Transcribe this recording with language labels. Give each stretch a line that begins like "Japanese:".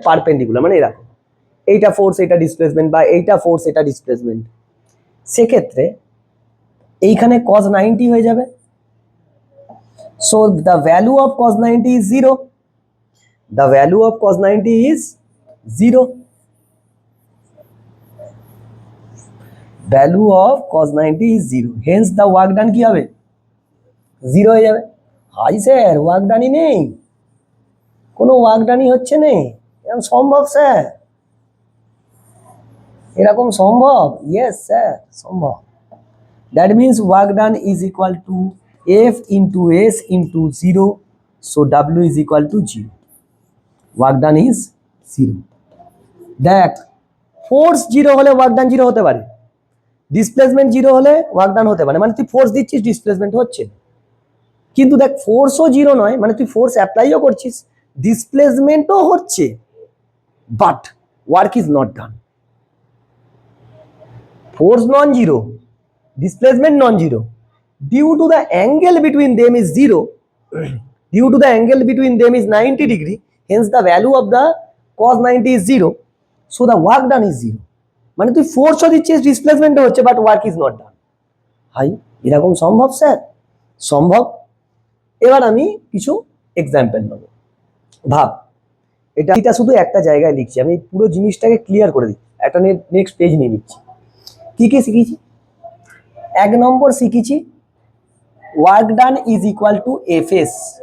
Bangla: Perpendicular, মানে এরকম, এইটা ফোর্স এটা ডিসপ্লেসমেন্ট, বা এইটা ফোর্স এটা ডিসপ্লেসমেন্ট। সেক্ষেত্রে এইখানে cos 90 হয়ে যাবে।
English: so the value of cos 90 is 0, the value of cos 90 is 0, value of cos 90 is 0, hence the work done
Bangla: কি হবে? 0 হয়ে যাবে। হাই স্যার, ওয়ার্ক ডানই নেই, কোনো ওয়ার্ক ডানই হচ্ছে না, এরকম সম্ভব স্যার? এরকম সম্ভব? ইয়েস স্যার, সম্ভব।
English: That means work done is equal to F into S into 0, so W is equal to 0, work done is 0।
Bangla: দেখ ফোর্স 0 হলে ওয়ার্ক ডান 0 হতে পারে, ডিসপ্লেসমেন্ট 0 হলে ওয়ার্ক ডান হতে পারে, মানে তুই ফোর্স দিচ্ছিস ডিসপ্লেসমেন্ট হচ্ছে। কিন্তু দেখ ফোর্সও 0 নয়, মানে তুই ফোর্স অ্যাপ্লাইও করছিস, ডিসপ্লেসমেন্টও হচ্ছে,
English: But work is not done.
Bangla: Force non zero,
English: displacement non-zero due to the angle between them is zero. Due to the angle between them is 90 degree, hence the value of the cos 90 is zero, so the work done is zero.
Bangla: মানে তুই ফোর্সও দিচ্ছিস, ডিসপ্লেসমেন্টও হচ্ছে,
English: But work is not done.
Bangla: High, এরকম সম্ভব sir? সম্ভব। এবার আমি কিছু এক্সাম্পল নেব। ভাব, এটা শুধু একটা জায়গায় লিখছি, আমি পুরো জিনিসটাকে ক্লিয়ার করে দিই। একটা নেক্সট পেজ নিয়ে নিচ্ছি। কি কি শিখেছি? 1 নম্বর শিখেছি
English: Work done is equal to F S.